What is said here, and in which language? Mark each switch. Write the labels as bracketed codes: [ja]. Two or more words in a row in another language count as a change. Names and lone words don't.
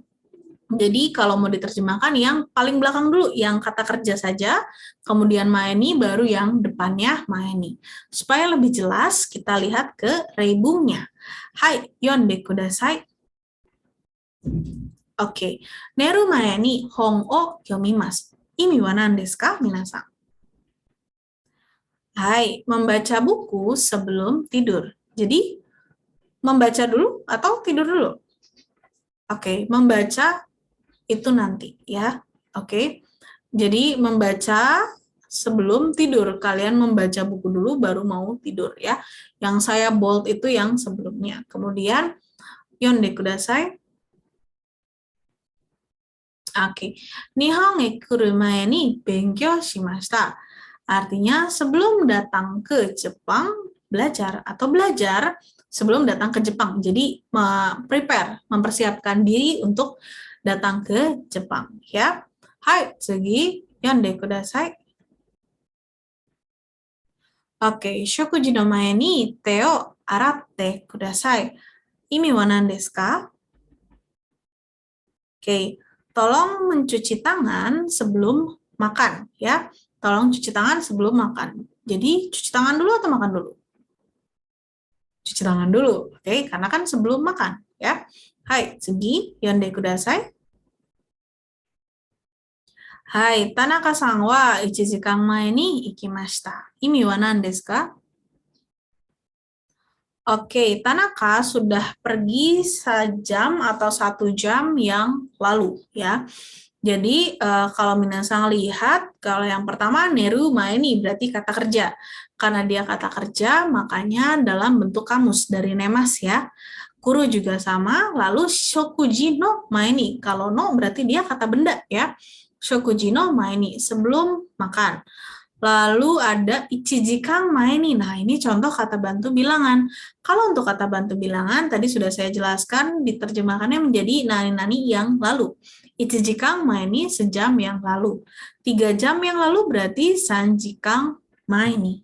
[id] Jadi kalau mau diterjemahkan yang paling belakang dulu, yang kata kerja saja, kemudian maeni, baru yang depannya maeni. Supaya lebih jelas, kita lihat ke reibungnya. [ja] はい、読んでください。オーケー、寝る前に本を読みます. 意味は何ですか、皆さん? [id] Hai, membaca buku sebelum tidur. Jadi, membaca dulu atau tidur dulu? Oke, membaca itu nanti ya. Oke. Jadi membaca sebelum tidur. Kalian membaca buku dulu baru mau tidur ya. Yang saya bold itu yang sebelumnya. Kemudian [ja] 読んでください. [id] Oke. [ja] 日本へ来る前に勉強しました. [id] Artinya sebelum datang ke Jepang belajar atau belajar sebelum datang ke Jepang. Jadi prepare, mempersiapkan diri untuk datang ke Jepang ya. [ja] Hai, 次読んでください。オーケー、食事の前に手を洗ってください. 意味は何ですか? [id] Oke, tolong mencuci tangan sebelum makan ya. Tolong cuci tangan sebelum makan. Jadi cuci tangan dulu atau makan dulu? Cuci tangan dulu, oke? Karena kan sebelum makan ya. [ja] Hai, 次読んでください。はい、田中さんは 1 時間前に行きました。意味は何ですか? [id] Oke, Tanaka sudah pergi sejam atau 1 jam yang lalu ya. Jadi kalau minasang lihat, kalau yang pertama [ja] 寝る前に [id] berarti kata kerja. Karena dia kata kerja, makanya dalam bentuk kamus dari nemas ya. Kuru juga sama, lalu [ja] 食事の前に. [id] Kalau no berarti dia kata benda ya. [ja] 食事の前に, [id] sebelum makan. Lalu ada [ja] 一時間前に. [id] Nah, ini contoh kata bantu bilangan. Kalau untuk kata bantu bilangan, tadi sudah saya jelaskan, diterjemahkannya menjadi nani-nani yang lalu. [ja] 一時間前に, [id] sejam yang lalu. 3 jam yang lalu berarti [ja] 三時間前に.